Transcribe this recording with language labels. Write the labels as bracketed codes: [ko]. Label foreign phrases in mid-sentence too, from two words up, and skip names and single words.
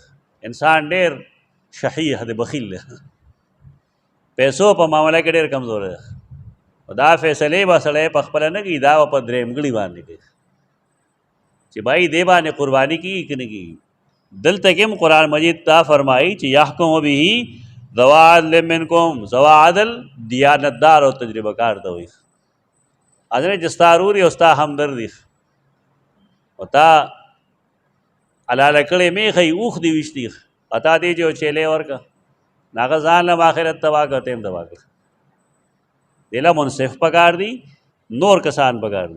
[ps] انسان ډېر شحیح دی، بخیل دی، پیسو په معامله کې ډېر کمزور دی. دا فیصلې به سړی په خپله نه کوي، دا به په درېمګړي باندې کوي چې بھائی دې باندې قرباني کېږي که نه کېږي. دلته کې هم قرآن مجید تا فرمایي چې [ar] یحکم به ذوی عدل منکم. ذوی عدل [ps] دیانتدار او تجربه کار ته وایي. حضرت چې ستا ورور یې او ستا همدرد وي او تا حلاله کړې میښه یي اوښ دې ویشتي او تا دې چې یو چیلی ورکړه نو هغه ځان له آخرت تباه کړه ته هم تباه کړه. دې له منصف پکار دي، نور کسان پکار دي.